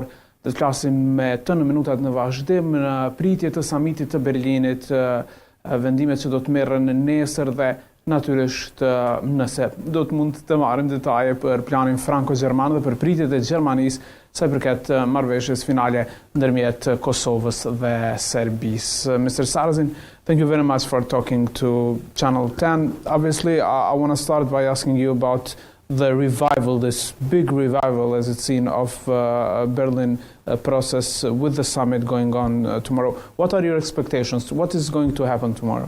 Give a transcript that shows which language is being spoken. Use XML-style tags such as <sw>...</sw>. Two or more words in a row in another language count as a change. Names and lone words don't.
<sq>Do të flasim me të në minutat në vazhdim në pritje të samitit të Berlinit, vendimet që do të merren nesër dhe natyrisht nëse do të mund të marrim detaje për planin franko-gjerman dhe për pritjet e Gjermanisë sa i përket marrëveshjes finale ndërmjet Kosovës dhe Serbisë.</sq> <en>Mr. Sarrazin, thank you very much for talking to Channel 10. Obviously, I want to start by asking you about the revival, this big revival as it's seen of Berlin process with the summit going on tomorrow. What are your expectations? What is going to happen tomorrow?</en>